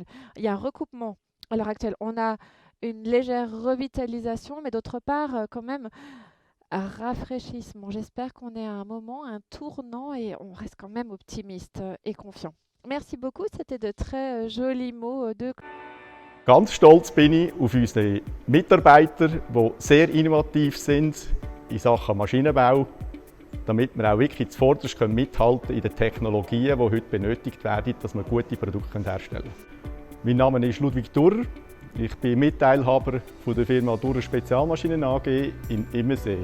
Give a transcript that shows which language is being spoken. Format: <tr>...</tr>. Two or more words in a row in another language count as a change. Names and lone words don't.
<fr>Il y a un recoupement à l'heure actuelle. On a une légère revitalisation, mais d'autre part, quand même, un rafraîchissement. J'espère qu'on est à un moment, un tournant, et on reste quand même optimiste et confiant. Merci beaucoup, c'était de très jolis mots de...</fr> <de>Ganz stolz bin ich auf unsere Mitarbeiter, die sehr innovativ sind in Sachen Maschinenbau, damit wir auch wirklich zuvorderst mithalten in den Technologien, die heute benötigt werden, dass wir gute Produkte herstellen können. Mein Name ist Ludwig Durrer. Ich bin Mitteilhaber von der Firma Durrer Spezialmaschinen AG in Immersee.</de>